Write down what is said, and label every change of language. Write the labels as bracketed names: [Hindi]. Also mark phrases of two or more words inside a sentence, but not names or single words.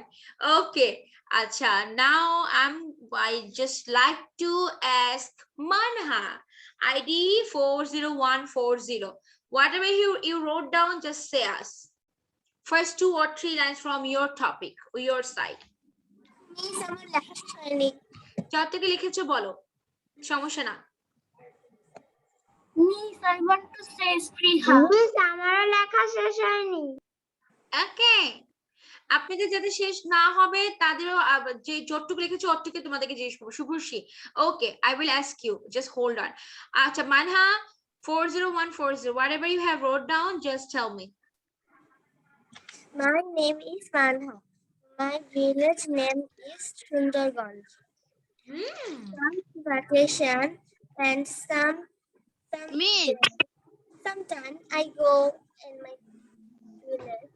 [English] Okay, acha. Now I just like to ask Manha, ID 40140. Whatever you wrote down, just say us. First 2 or 3 lines from your topic, your side. [Bangla] যা থেকে লিখেছো বলো সমস্যা না [English] Miss, I want to say Spriha. Miss, [Bangla] আমারও লেখা শেষ হয়নি। ওকে আপনাদের যাদের শেষ না হবে তাদেরও যে যতটুকু লিখেছো অতটুকু তোমাদেরকে জিজ্ঞেস করবো শুভশ্রী [English] okay I will ask you just hold on [Bangla] আচ্ছা মানহা 40140 [English] whatever you have wrote down just tell me My name is Manha. My village name is Sundarganj. Some vacation and sometimes I go in my village.